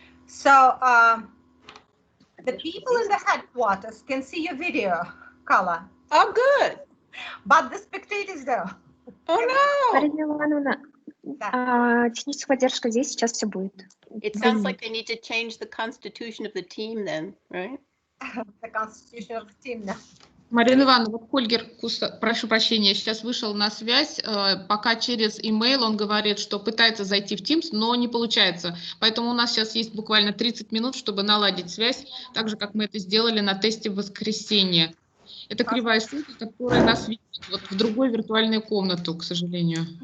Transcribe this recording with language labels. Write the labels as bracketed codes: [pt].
[en] So, the people in the headquarters can see your video, Kala. Oh, good. But the spectators though. Oh, no. [ru] Марина Ивановна, техническая поддержка здесь, сейчас все будет. [en] It sounds like they need to change the constitution of the team then, right? The constitution of the team, да. [ru] Марина Ивановна, вот Хольгер, прошу прощения, сейчас вышел на связь, пока через email он говорит, что пытается зайти в Teams, но не получается. Поэтому у нас сейчас есть буквально 30 минут, чтобы наладить связь, так же, как мы это сделали на тесте в воскресенье. Это кривая ссылка, которая нас видит вот в другой виртуальную комнату, к сожалению.